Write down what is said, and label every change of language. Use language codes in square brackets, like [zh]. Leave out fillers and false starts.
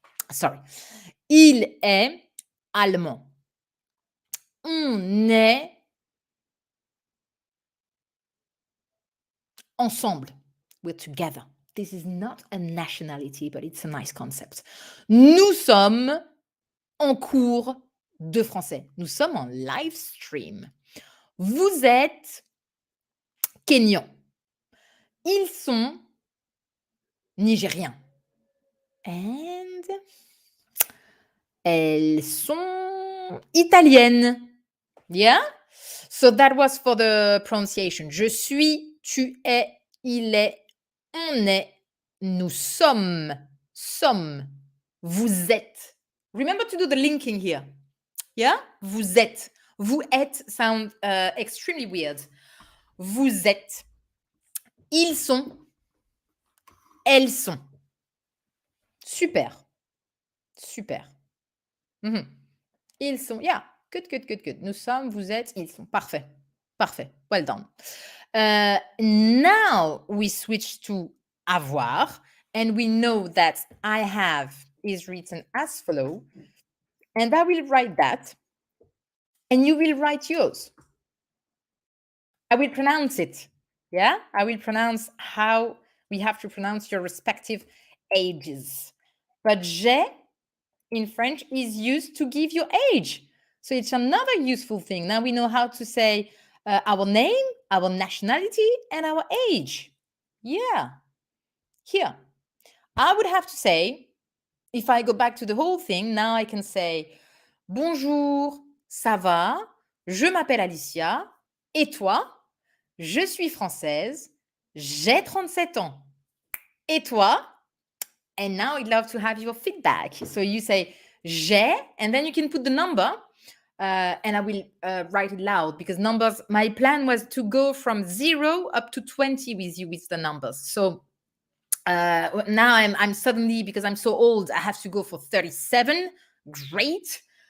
[fr] Sorry. Il est allemand. On est ensemble. [en] We're together. This is not a nationality, but it's a nice concept. [fr] Nous sommes en cours de français. Nous sommes en live stream. Vous êtes Kenyan. Ils sont nigériens. And elles sont italiennes. [en] Yeah? So that was for the pronunciation. [fr] Je suis, tu es, il est, on est, nous sommes, vous êtes. [en] Remember to do the linking here. [fr] Yeah? Vous êtes. [en] Vous êtes sound extremely weird. [fr] Vous êtes. Ils sont. Elles sont. Super. Ils sont. Yeah. Good. Nous sommes, vous êtes, ils sont. [en] Parfait. Well done. Now we switch to avoir, and we know that I have is written as follow, and I will write that, and you will write yours. I will pronounce it. Yeah, I will pronounce how we have to pronounce your respective ages. But j'ai in French is used to give your age. So it's another useful thing. Now we know how to say our name, our nationality, and our age. Yeah. Here, I would have to say, if I go back to the whole thing, now I can say, [fr] bonjour, ça va, je m'appelle Alicia, et toi? Je suis française, j'ai 37 ans. Et toi? [en] And now I'd love to have your feedback. So you say j'ai, and then you can put the number. and I will write it loud because numbers, my plan was to go from 0 up to 20 with you with the numbers. So now I'm suddenly, because I'm so old, I have to go for 37. Great.